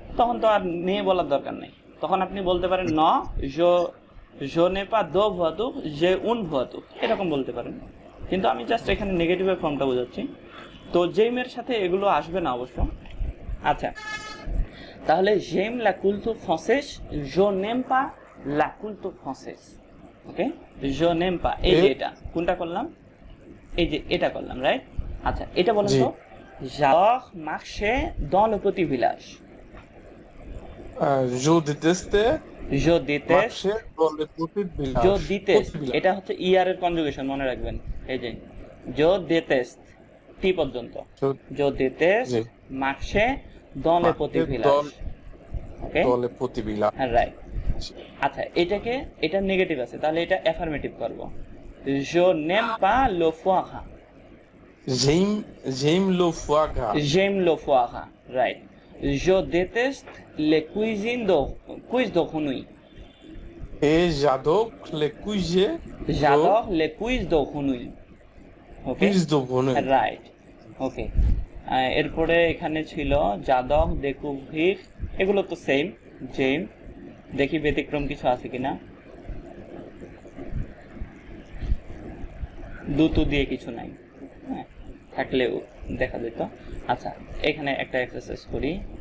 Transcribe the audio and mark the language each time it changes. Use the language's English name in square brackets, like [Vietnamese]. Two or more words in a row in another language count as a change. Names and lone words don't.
[Bangla] তখন তো আর নিয়ে বলার দরকার নেই, তখন আপনি বলতে পারেন [French] non je n'ai pas de voiture j'ai une voiture, [Bangla] এরকম বলতে পারেন। কিন্তু আমি জাস্ট এখানে নেগেটিভের ফর্মটা বোঝাচ্ছি, তো জেইমের সাথে এগুলো আসবে না অবশ্য। আচ্ছা, তাহলে [French] j'aime la culture française, je n'aime pas la culture française, ওকে? je n'aime pas, [Bangla] এই যে এটা কোনটা করলাম, এই যে এটা করলাম, রাইট? আচ্ছা এটা বলেন জি। তো, [French] j'adore marcher dans le petit village, Je déteste je déteste, marcher dans les petites villages. je déteste, Petits villages. [Bangla] এটা হচ্ছে ইআর এর কনজুগেশন, মনে রাখবেন। এই যে [French] je déteste [Bangla] টি পর্যন্ত, [French] Je- je déteste [Bangla] জি। [French] marcher dans les petits Marcher villages, ওকে? dans les petits villages. [Bangla] হ্যাঁ, রাইট। আচ্ছা এটাকে, এটা নেগেটিভ আছে তাহলে এটা অ্যাফার্মেটিভ করব। [French] je n'aime pas le foie gras, J'aime le foie gras. j'aime le foie gras, রাইট। je déteste les cuisses de grenouille, Et j'adore les cuisses j'adore les cuisses de grenouille, ওকে? de grenouille. [English] right, okay. [Bangla] এরপরে এখানে ছিল যাদব découvrir, এগুলো তো সেম জেম। দেখি ব্যতিক্রম কিছু আছে কিনা, দুটো দিয়ে কিছু নাই, হ্যাঁ? থাকলেও দেখা যেত। আচ্ছা এখানে একটা এক্সারসাইজ করি।